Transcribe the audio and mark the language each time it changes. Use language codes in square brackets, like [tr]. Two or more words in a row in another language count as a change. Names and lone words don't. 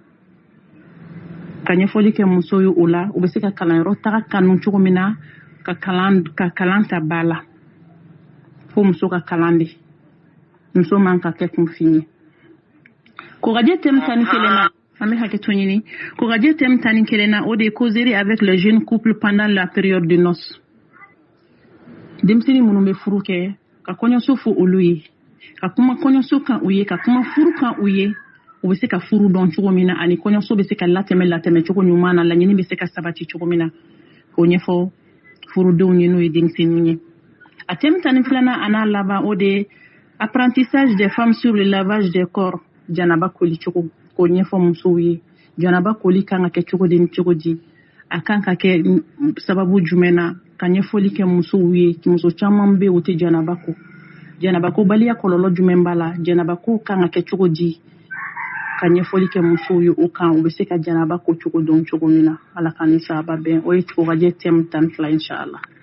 [bm] ka ɲɛfɔli kɛ muso ye o la u bɛ se ka kalanyɔrɔ taga kanu cogo min na ka kalan ta ba la fo muso ka kalan de muso man ka kɛ kunfin ye kokajɛ thème 11nan an bɛ hakɛto ɲini kokajɛ thème 11nan o de ye [fr] causerie avec les jeunes couples pendant la période de noces [bm] denmisɛnnin minnu bɛ furu kɛ ka kɔɲɔso fɔ olu ye ka kuma kɔɲɔso kan u ye ka kuma furu kan u ye u bɛ se ka furu dɔn cogo min na ani kɔɲɔso bɛ se ka latɛmɛ cogo ɲuman na laɲini bɛ se ka sabati cogo min na k'o ɲɛfɔ furudenw ye n'o ye denmisɛnninw ye a thème 12nan a n'a laban o de ye [fr] apprentissage des femmes sur le lavage des corps [bm] janaba koli cogo k'o ɲɛfɔ musow ye janaba koli kan ka kɛ cogo di ni cogo di a kan ka kɛ sababu jumɛn na ka ɲɛfɔli kɛ musow ye muso caman bɛ yen o tɛ janaba ko baliya kɔlɔlɔ jumɛn b'a la janaba ko kan ka kɛ cogo di ka ɲɛfɔli kɛ musow ye o kan u bɛ se ka janaba ko cogo dɔn cogo min na ala ka ni sababa bɛn o ye kokajɛ thème 12 inshallah.